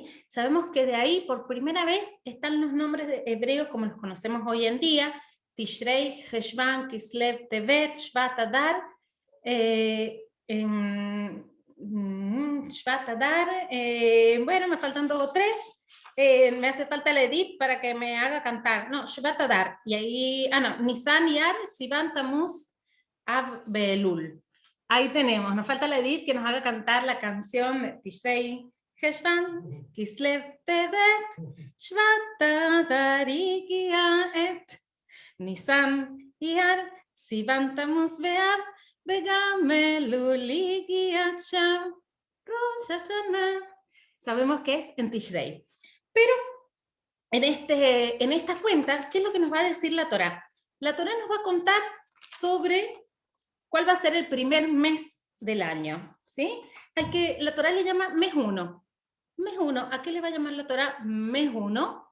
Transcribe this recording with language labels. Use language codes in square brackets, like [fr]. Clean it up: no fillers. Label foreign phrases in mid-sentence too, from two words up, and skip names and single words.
[es] Sabemos que de ahí por primera vez están los nombres de hebreos como los conocemos hoy en día: Tishrei, Heshvan, Kislev, Tevet, Shvat Adar, Shvat Adar, bueno, me faltan 2 o 3, me hace falta la Edith para que me haga cantar, no, Shvat Adar, y ahí, no, Nisan, Iyar, Sivan, Tamuz, Av, Belul. Ahí tenemos, nos falta la Edith que nos haga cantar la canción de Tishrei, Heshvan, Kislev, Tevet, Shvat Adar, Igia, Et, Nisan, Iyar, Sivan, Tamuz, Be'av, [he] וגם אלול הגיע שם, [es] Rosh Hashanah. Sabemos que es en Tishrei. Pero en esta cuenta, ¿qué es lo que nos va a decir la Torá? La Torá nos va a contar sobre cuál va a ser el primer mes del año, ¿sí? Al que la Torá le llama mes 1. Mes 1, ¿a qué le va a llamar la Torá mes 1?